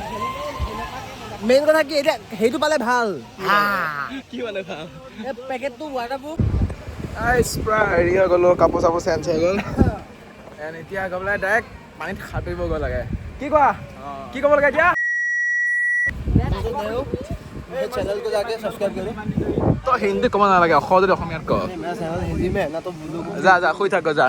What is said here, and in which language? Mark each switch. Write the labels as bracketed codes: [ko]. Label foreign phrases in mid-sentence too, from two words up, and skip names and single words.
[as] মেইন কথা কি এতিয়া সেইটো পালে ভাল। কি পালে ভাল? এই পেকেটটো ৱাটাৰপ্ৰুফ। পুৰা হেৰি হৈ গ'লো, কাপোৰ চাপোৰ চেঞ্জ হৈ গ'ল। এতিয়া গৈ পেলাই ডাইৰেক্ট পানীত সাঁতুৰিবগৈ লাগে। কি কোৱা? কি ক'ব লাগে এতিয়া? [hi] चैनल को जाके सब्सक्राइब करो। [as] তই হিন্দী ক'ব নালাগে, যদি অসমীয়াত ক। [hi] मेरा चैनल हिंदी में है ना, तो बोलो। [as] যা শুই থাক যা।